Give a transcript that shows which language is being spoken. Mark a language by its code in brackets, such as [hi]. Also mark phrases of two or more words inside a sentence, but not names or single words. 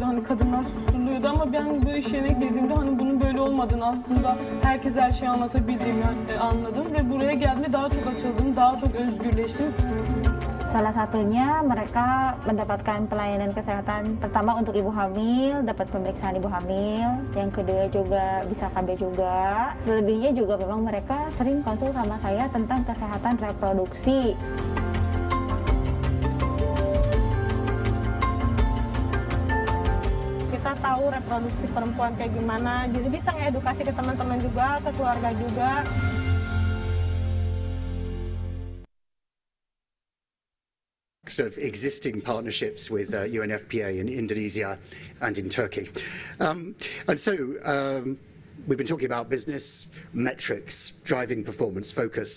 [tr] Hani kadınlar susturuluyordu ama ben bu iş yerine girdiğimde hani bunun böyle olmadığını aslında herkese her şeyi anlatabildiğimi anladım ve buraya geldiğimde daha çok açıldım, daha çok özgürleştim. [id] Salah satunya mereka mendapatkan pelayanan kesehatan pertama untuk ibu hamil, dapat pemeriksaan ibu hamil, yang kedua juga bisa KB juga. Selebihnya juga memang mereka sering konsul sama saya tentang kesehatan reproduksi. Kita tahu reproduksi perempuan kayak gimana, jadi bisa ngedukasi ke teman-teman juga, ke keluarga juga. [en] Of existing partnerships with UNFPA in Indonesia and in Turkey. And so we've been talking about business metrics, driving performance, focus.